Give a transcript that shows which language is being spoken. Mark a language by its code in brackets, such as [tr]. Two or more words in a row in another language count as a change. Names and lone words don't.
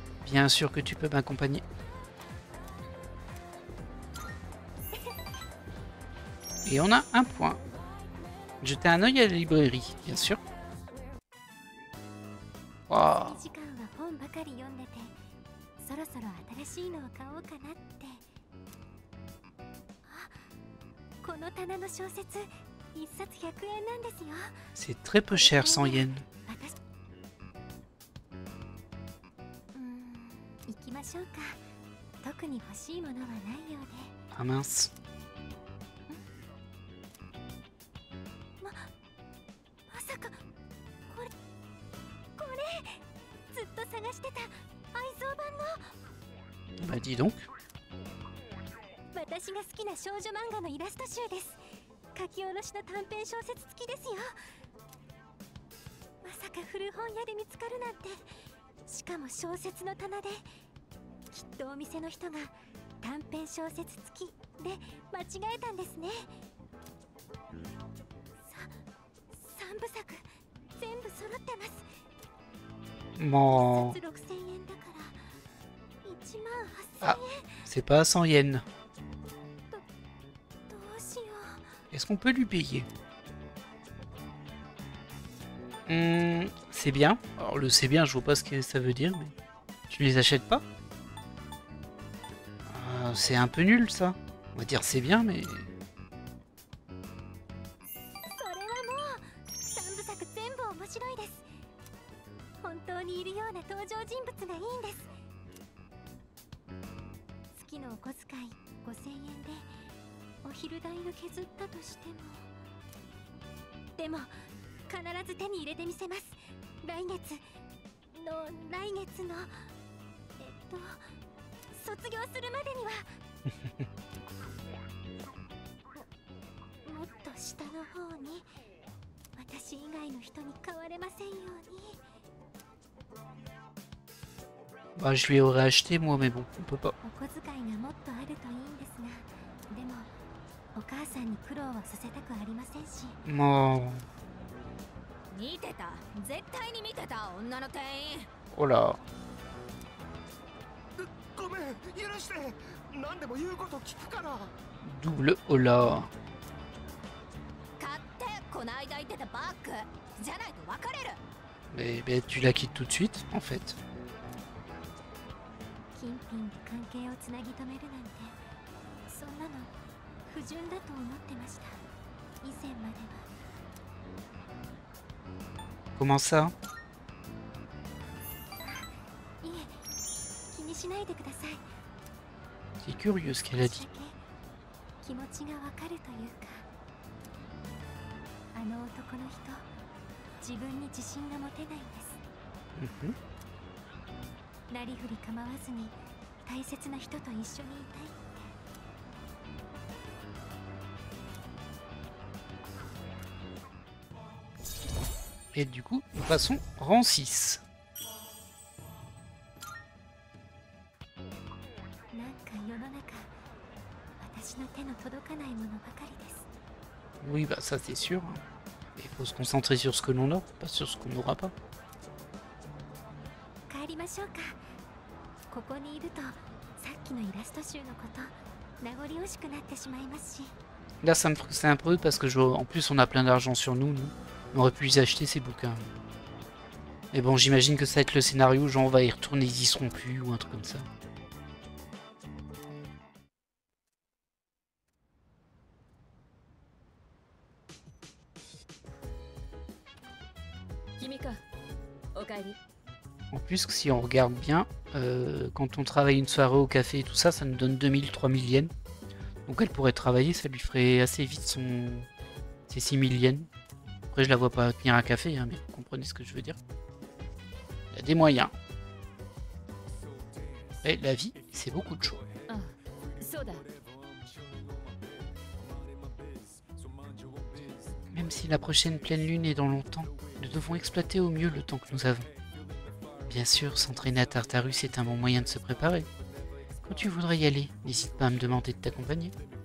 [fr] Bien sûr que tu peux m'accompagner. Et on a un point. Jeter un œil à la librairie, bien sûr. Wow. [ja] 時間は本ばかり読んでて、そろそろ新しいのを買おうかなって。あ、この棚の小説、一冊100円なんですよ。 [fr] C'est très peu cher, 100 yens. [ja] 私行きましょうか。特に欲しいものはないようで。 [fr] Ah mince. [ja] まさかこれずっと探してた愛蔵版の。 [fr] Bah dis donc. [ja] 私が好きな少女漫画のイラスト集です。書き下ろしの短編小説付きですよ。まさか古本屋で見つかるなんて。しかも小説の棚で。きっとお店の人が短編小説付きで間違えたんですね。3部作全部揃ってます。 [fr] Bon. [ja] 1冊6000円だから1万8000円。 [fr] Ah, c'est pas à 100 yens. [ja] どうしよう。 [fr] Est-ce qu'on peut lui payer? C'est bien. Alors le c'est bien, je vois pas ce que ça veut dire, mais tu les achètes pas? C'est un peu nul ça. On va dire c'est bien, mais [ja] それはもう3部作全部面白いです。本当にいるような登場人物がいいんです。月のお小遣い5000円でお昼代を削ったとしても、でも必ず手に入れてみせます。来月の卒業するまでにはもっと下の方に私以外の人に買われませんように。 [fr] bah, je lui aurais acheté moi, mais bon, on peut pas. [ja] お小遣いがもっとあるといいんですが、でもお母さんに苦労はさせたくありませんし。 [fr] Bon. [ja] 見てた、絶対に見てた、女の店員。 [fr] Oh là. [ja] ごめん、許して。何でも言うこと聞くから。 [fr] Double oh là. [ja] 買ってこの間言ってたバッグじゃないと別れる。 [fr] Mais tu la quittes tout de suite, en fait. [ja] 金品で関係をつなぎ止めるなんて、そんなの不純だと思ってました。以前までは。 [fr] Comment ça? [ja] いえ、気にしないでください。 [fr] C'est curieux ce qu'elle a [ja] 少し [fr] dit. [ja] だけ気持ちがわかるというか、あの男の人、自分に自信が持てないんです。 Mhm. なりふり構わずに大切な人と一緒にいたいって。 [fr] Et du coup, nous passons rang 6. [ja] なんか世の中、私の手の届かないものばかりです。 [fr] Oui, bah ça c'est sûr. Il faut se concentrer sur ce que l'on a, pas sur ce qu'on n'aura pas. [ja] 帰りましょうか。ここにいると、さっきのイラスト集のこと、名残惜しくなってしまいますし。 [fr] Là, ça me frustre un peu parce que en plus on a plein d'argent sur nous. On aurait pu les acheter ces bouquins. Mais bon, j'imagine que ça va être le scénario, genre on va y retourner, ils y seront plus ou un truc comme ça. [ja] 君か、おかえり。 [fr] En plus, si on regarde bien, quand on travaille une soirée au café et tout ça, ça nous donne 2000, 3000 yens. Donc elle pourrait travailler, ça lui ferait assez vite ses 6000 yens. Après, je la vois pas tenir un café, hein, mais vous comprenez ce que je veux dire. Il y a des moyens. Et la vie, c'est beaucoup de choses. [ja] あ、そうだ。 [fr] Même si la prochaine pleine lune est dans longtemps, nous devons exploiter au mieux le temps que nous avons. Bien sûr, s'entraîner à Tartarus est un bon moyen de se préparer. Quand tu voudrais y aller, n'hésite pas à me demander de t'accompagner.